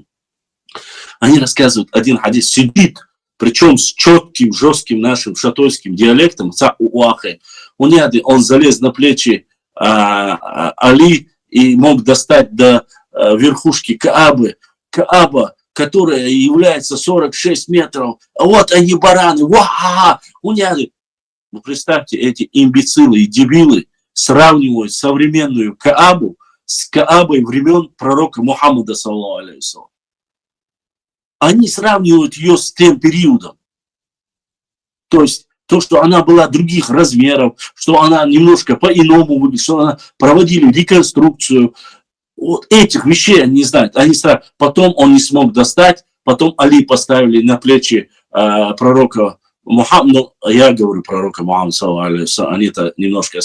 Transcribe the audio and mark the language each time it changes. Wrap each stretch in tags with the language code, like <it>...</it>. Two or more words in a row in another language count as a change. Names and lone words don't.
<ru>Они рассказывают один хадис, сидит, причем с четким, жестким нашим шатойским диалектом, он залез на плечи Али и мог достать до верхушки Каабы. Кааба, которая является 46 метров, а вот они бараны, Ну, представьте, эти имбецилы и дебилы сравнивают современную Каабу с Каабой времен пророка Мухаммада,</ru> <ar>صلى الله عليه وسلم.</ar> <ru>Они сравнивают ее с тем периодом. То есть, то, что она была других размеров, что она немножко по-иному выглядит, что она проводили реконструкцию. Вот этих вещей они не знают. Потом он не смог достать, потом Али поставили на плечи пророка Мухаммада, я говорю пророка Мухаммада, они-то немножко...</ru>